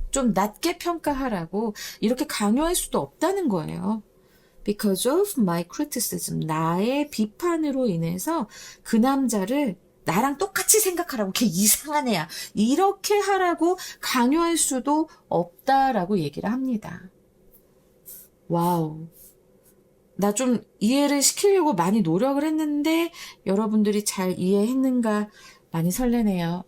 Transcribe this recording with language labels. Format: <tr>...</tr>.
<ko>좀 낮게 평가하라고 이렇게 강요할 수도 없다는 거예요.</ko> <en>Because of my criticism.</en> <ko>나의 비판으로 인해서 그 남자를 나랑 똑같이 생각하라고. 걔 이상한 애야. 이렇게 하라고 강요할 수도 없다라고 얘기를 합니다. 와우. 나 좀 이해를 시키려고 많이 노력을 했는데 여러분들이 잘 이해했는가 많이 설레네요.</ko>